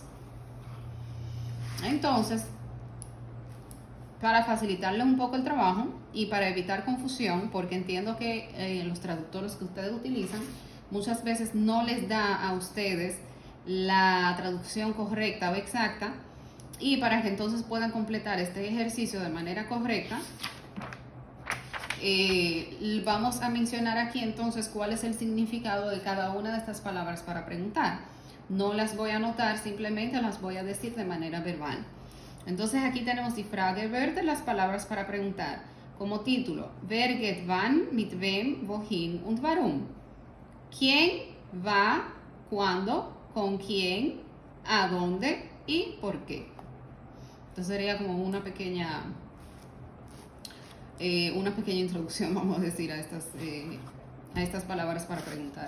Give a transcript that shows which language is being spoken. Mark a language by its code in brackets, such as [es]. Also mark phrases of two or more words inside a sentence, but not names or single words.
[es] Entonces, para facilitarle un poco el trabajo y para evitar confusión, porque entiendo que los traductores que ustedes utilizan muchas veces no les da a ustedes la traducción correcta o exacta, y para que entonces puedan completar este ejercicio de manera correcta, Vamos a mencionar aquí entonces cuál es el significado de cada una de estas palabras para preguntar. No las voy a anotar, simplemente las voy a decir de manera verbal. Entonces aquí tenemos [de] die Frage wörter, [es] las palabras para preguntar. Como título, [de] wer geht wann, mit wem, wohin und warum. [es] ¿Quién va, cuándo, con quién, a dónde y por qué? Entonces sería como una pequeña introducción, vamos a decir, a estas palabras para preguntar.